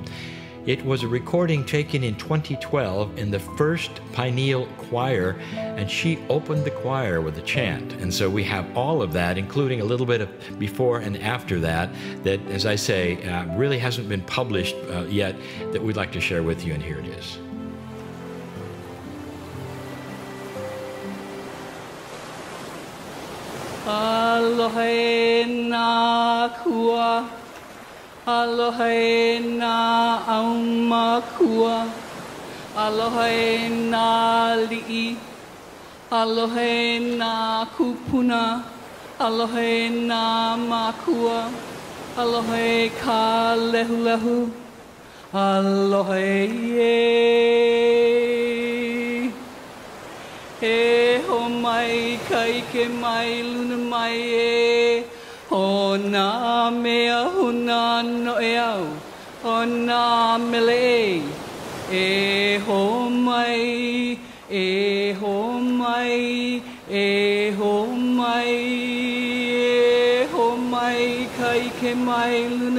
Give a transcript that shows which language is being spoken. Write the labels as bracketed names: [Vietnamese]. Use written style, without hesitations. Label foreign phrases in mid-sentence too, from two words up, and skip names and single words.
[English] It was a recording taken in 2012 in the first Pineal Choir, and she opened the choir with a chant. And so we have all of that, including a little bit of before and after that, that, as I say, really hasn't been published yet, that we'd like to share with you, and here it is. [Hawaiian] Aloha na kua, aloha na aumakua, aloha na li'i, aloha na kupuna, aloha na makua, aloha ka lehu lehu, aloha ye. E ho mai kai ke mai luna mai e ho na mea huna no e au ho na mele e ho mai e ho mai e ho mai e ho mai kai ke mai luna